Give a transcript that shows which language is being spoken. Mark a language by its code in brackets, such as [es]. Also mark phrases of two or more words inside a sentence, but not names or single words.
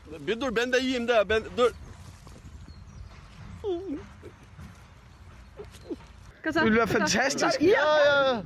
[tr] Bir dur ben de yiyeyim de ben dur. [nl] Jullie waren fantastisch. Ya.